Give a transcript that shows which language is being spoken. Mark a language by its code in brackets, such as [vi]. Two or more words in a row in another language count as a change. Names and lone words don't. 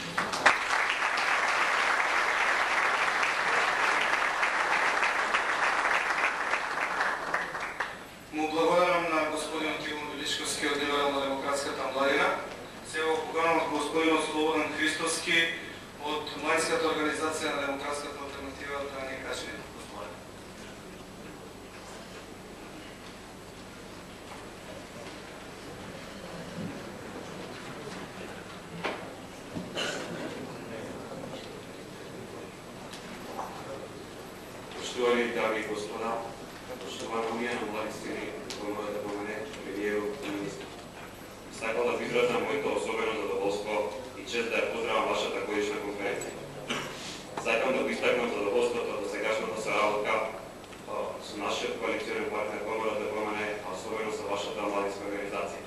[mk] Му благодарам на господин Тимон Величковски од Либерално-демократската младина. Сега поканам од господин Слободан Христовски од Младинската организација на демократската алтернатива да ни каже неколку збори. [sr] Poštovani dame i gospoda, poštovana Unija [mk] на млади сили во ВМРО-ДПМН, премиеру и министр. Сакам да ви изразам моето особено задоволство и чест да ја поздравам вашата годишна конференција. Сакам да го истакнам задоволството од досегашната соработка со нашиот коалиционен партнер ВМРО-ДПМН, а особено со вашата младинска организација.